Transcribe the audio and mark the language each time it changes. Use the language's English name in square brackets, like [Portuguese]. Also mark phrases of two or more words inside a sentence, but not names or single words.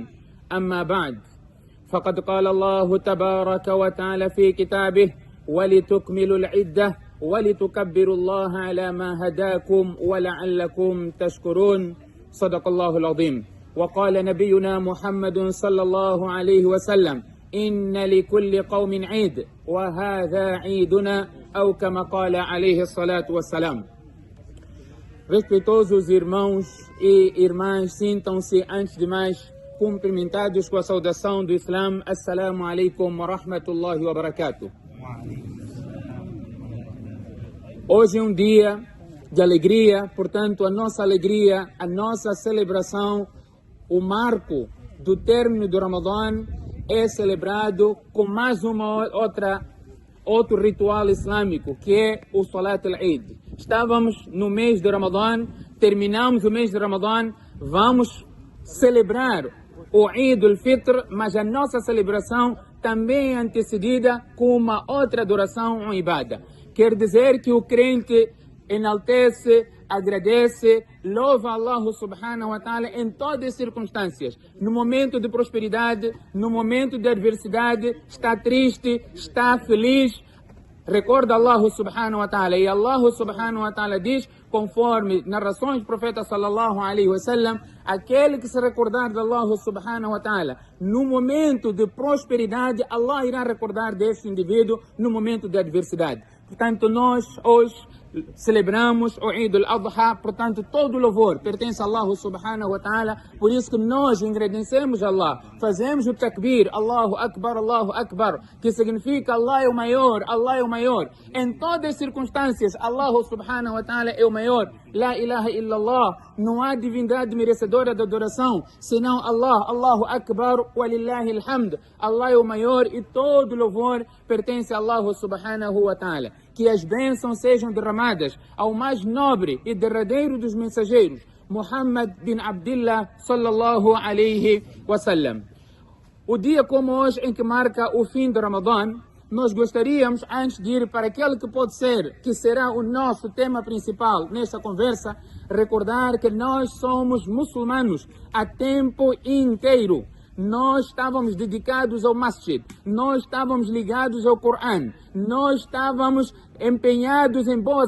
[Arabic] أما بعد، فقد قال الله تبارك وتعالى في كتابه: ولتكملوا العدة ولتكبروا الله على ما هداكم ولعلكم تشكرون. صدق الله العظيم. وقال نبينا محمد صلى الله عليه وسلم: إن لكل قوم عيد وهذا عيدنا، أو كما قال عليه الصلاة والسلام. [Portuguese] Respeitosos irmãos e irmãs, sintam-se antes de mais cumprimentados com a saudação do Islã. [Arabic] السلام عليكم ورحمة الله وبركاته. [Portuguese] Hoje é um dia de alegria, portanto a nossa alegria, a nossa celebração, o marco do término do Ramadã é celebrado com mais outro ritual islâmico, que é o [Arabic] صلاة العيد. [Portuguese] Estávamos no mês de Ramadã, terminamos o mês de Ramadã, vamos celebrar o Eid al-Fitr, mas a nossa celebração também é antecedida com uma outra adoração, uma ibada. Quer dizer que o crente enaltece, agradece, louva [Arabic] الله سبحانه وتعالى [Portuguese] em todas as circunstâncias. No momento de prosperidade, no momento de adversidade, está triste, está feliz, recorda [Arabic] الله سبحانه وتعالى. [Portuguese] E [Arabic] الله سبحانه وتعالى [Portuguese] diz, conforme narrações do profeta [Arabic] صلى الله عليه وسلم, [Portuguese] aquele que se recordar de [Arabic] الله سبحانه وتعالى [Portuguese] no momento de prosperidade, Allah irá recordar deste indivíduo no momento de adversidade. Portanto, nós hoje celebramos o Eid al-Adha, portanto todo o louvor pertence a [Arabic] الله سبحانه وتعالى, [Portuguese] por isso que nós agradecemos a Allah, fazemos o takbir, [Arabic] الله أكبر, [Portuguese] que significa Allah é o maior, Allah é o maior. Em todas as circunstâncias, [Arabic] الله سبحانه وتعالى [Portuguese] é o maior. [Arabic] لا إله إلا الله, [Portuguese] não há divindade merecedora de adoração, senão Allah, [Arabic] الله أكبر ولله الحمد. [Portuguese] Allah é o maior e todo o louvor pertence a [Arabic] الله سبحانه وتعالى. [Portuguese] Que as bênçãos sejam derramadas ao mais nobre e derradeiro dos mensageiros, [Arabic] Muhammad bin Abdullah صلى الله عليه وسلم. [Portuguese] O dia como hoje, em que marca o fim do Ramadã, nós gostaríamos, antes de ir para aquele que pode ser, que será o nosso tema principal nesta conversa, recordar que nós somos muçulmanos a tempo inteiro. Nós estávamos dedicados ao masjid, nós estávamos ligados ao Corão, nós estávamos empenhados em boas